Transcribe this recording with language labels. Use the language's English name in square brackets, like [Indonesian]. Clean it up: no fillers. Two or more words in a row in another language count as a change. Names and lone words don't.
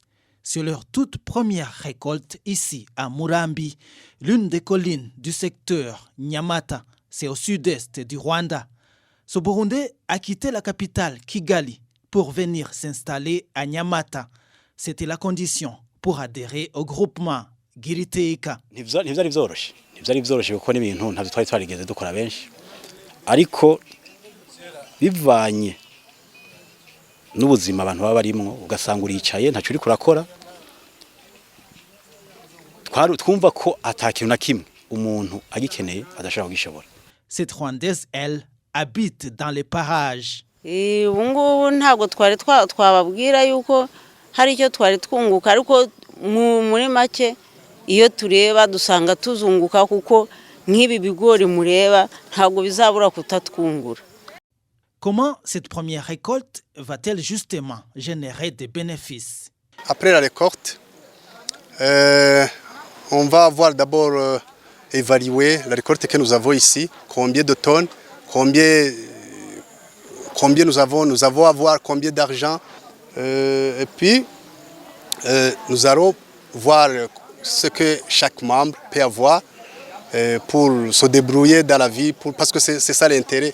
[French] C'est leur toute première récolte ici à Murambi, l'une des collines du secteur Nyamata, c'est au sud-est du Rwanda. Ce Burundais a quitté la capitale Kigali pour venir s'installer à Nyamata. C'était la condition pour adhérer au groupement Giriteka. [Rundi] Ntivyari vyoroshe kuko n'ibintu ntavyo twari twarigeze dukora benshi ariko bivanye n'ubuzima abantu baba barimwo ugasanga uricaye ntaco uri kurakora twumva ko atakintu na kimwe umuntu agikeneye adashobora kugishobora. [French] Cette Rwandaise, elle, habite dans les parages. [Kinyarwanda] Ubungubu ntabwo twababwira yuko hari icyo twari twunguka ariko muri make iyo tureba dusanga tuzunguka kuko nk'ibi bigori mureba ntabwo bizabura kutatwungura. [French] Comment cette première récolte va-t-elle justement générer des bénéfices? Après la récolte, on va avoir d'abord évaluer la récolte que nous avons ici, combien de tonnes, combien nous avons avoir combien d'argent, et puis nous allons voir ce que chaque membre peut avoir pour se débrouiller dans la vie, parce que c'est ça l'intérêt.